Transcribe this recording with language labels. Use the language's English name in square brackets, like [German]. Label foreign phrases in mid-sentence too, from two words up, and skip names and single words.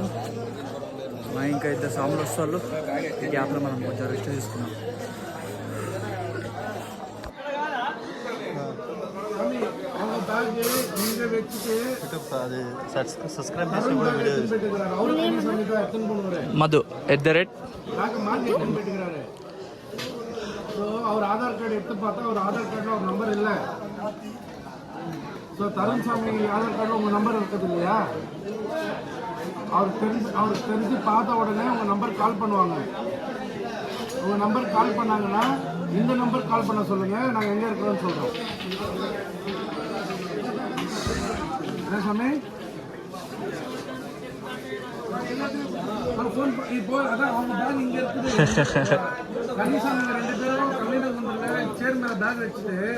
[Telugu] మా ఇంకా ఇద్దరు సాములు వస్తారు. ఈ గ్యాప్లో మనం కొంచెం రెస్ట్ తీసుకున్నాం. మధు @ [Tamil] அவர் ஆதார் கார்டு எடுத்து பார்த்தா அவர் ஆதார் கார்டில் ஒரு நம்பர் இல்லை. ஸோ தருண் சாமி ஆதார் கார்டில் உங்கள் நம்பர் இருக்குது இல்லையா? அவருக்கு தெரிஞ்சு பார்த்த உடனே உங்கள் [English] number call [Tamil] பண்ணுவாங்க. உங்கள் [English] number call [Tamil] பண்ணாங்கன்னா இந்த [English] number call [Tamil] பண்ண சொல்லுங்கள், நாங்கள் எங்கே இருக்கிறோன்னு சொல்கிறோம். என்ன சாமி? ஃபோன் இப்போ அதான் அவங்க பேக் இங்கே இருக்குது. கன்னிசாமி 2 பேரும் கல்யாணம் சேர் மேலே பேக் வச்சுட்டு